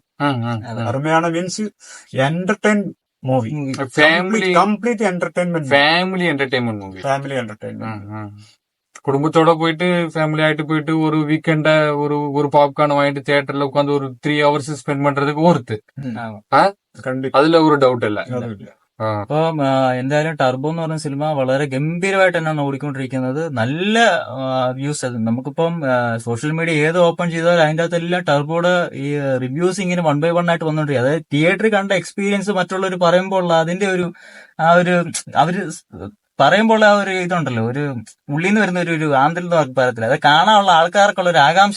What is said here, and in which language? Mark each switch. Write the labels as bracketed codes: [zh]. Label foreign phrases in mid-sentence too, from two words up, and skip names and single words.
[en] அருமையான means entertain movie, complete entertainment, family entertainment movie. [ta] குடும்பத்தோட போயிட்டு ஃபேமிலி ஆயிட்டு போயிட்டு ஒரு வீக்கெண்ட ஒரு பாப்கார்ன் வாங்கிட்டு தியேட்டர்ல உட்காந்து ஒரு 3 hours ஸ்பெண்ட் பண்றதுக்கு ஒருத்து. [ml] அதுல ഒരു ഡൗട്ട് ഇല്ല. അപ്പം എന്തായാലും ടർബോ എന്ന് പറഞ്ഞ സിനിമ വളരെ ഗംഭീരമായിട്ട് തന്നെയാണ് ഓടിക്കൊണ്ടിരിക്കുന്നത്. നല്ല വ്യൂസ്. നമുക്കിപ്പം സോഷ്യൽ മീഡിയ ഏത് ഓപ്പൺ ചെയ്താൽ അതിന്റെ അകത്തെല്ലാം ടർബോയുടെ ഈ റിവ്യൂസ് ഇങ്ങനെ 1 by 1 ആയിട്ട് വന്നോണ്ടിരിക്കും. അതായത് തിയേറ്ററിൽ കണ്ട എക്സ്പീരിയൻസ് മറ്റുള്ളവർ പറയുമ്പോൾ അതിന്റെ അവര് പറയുമ്പോൾ ആ ഒരു ഇതുണ്ടല്ലോ, ഒരു ഉള്ളിൽ നിന്ന് വരുന്ന ഒരു ആന്തൽ എന്ന് പറയത്തില്ല, അത് കാണാനുള്ള ആൾക്കാർക്കുള്ള ഒരു ആകാംക്ഷ.